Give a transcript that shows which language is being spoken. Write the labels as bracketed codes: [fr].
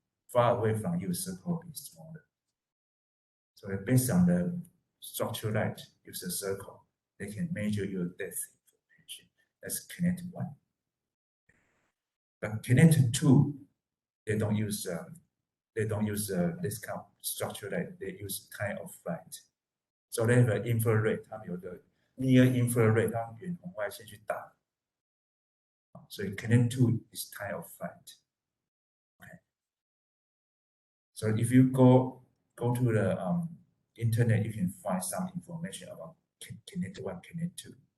[en] Far away from you, the circle will be smaller. So based on the structural light, use a circle, they can measure your depth information. That's connected one. But connected two, they don't use this kind of structural light. They use kind of light. So they have an infrared. [zh] 他们有个 near infrared， 它远红外线去打。 [en] So connect two is kind of light. Okay. So if you go to the internet, you can find some information about connect one, connect two.